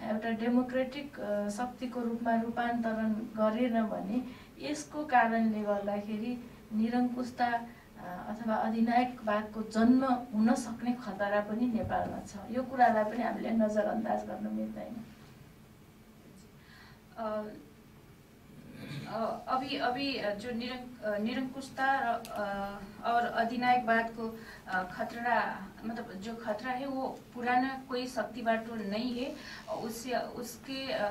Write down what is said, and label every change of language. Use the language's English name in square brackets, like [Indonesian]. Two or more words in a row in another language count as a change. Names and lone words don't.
[Nepali] एउटा डेमोक्रेटिक शक्तिको रूपमा रूपान्तरण गरेन भने यसको कारणले गर्दाखेरि निरङ्कुशता अथवा अधिनायकवादको जन्म हुन सक्ने खतरा पनि नेपालमा छ। यो कुरालाई पनि हामीले नजरअन्दाज गर्न मिल्दैन। [Hindi] अभी जो निरंकुशता और अधिनायकवाद को खतरा, मतलब जो खतरा है वो पुराना कोई शक्ति बाटो नहीं है, उससे उसके